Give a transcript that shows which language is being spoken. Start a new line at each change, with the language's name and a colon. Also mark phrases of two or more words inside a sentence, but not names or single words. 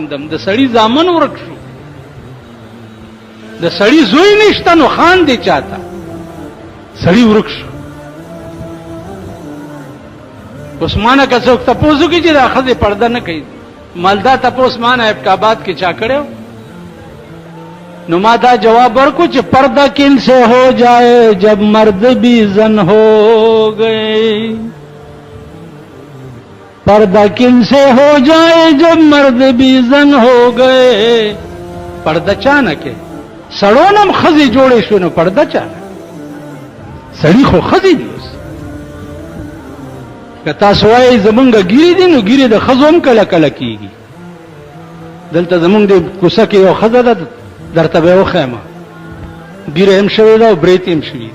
Pashto: د سړي زامن ورک شو، د سړي زوی نشته نو خاندې چا ته؟ سړي ورک شو. اوس مانه که څوک تپوس وکړي چې دا ښځې پرده نه کوي مالدا تپوس مانه ابټاباد کې چا کړی نو ما دا جواب ورکو چې
Urdu: پردہ کن سے ہو جائے جب مرد بھی زن ہو گئے، پردہ کن سے ہو جائے جب مرد بھی زن ہو گئے.
Pashto: پردہ چانکه سړونم خزي جوړې شو نو پردہ چانه سړی خو خزي دی. اوس که تاسو وایي زمونږ ګیرې دي نو ګیرې د ښځو هم کله کله کېږي. دلته زمونږ د کوڅه کې یو ښځه ده درته به وښیم ګیره هم شوې ده او برېتې هم شوي دي.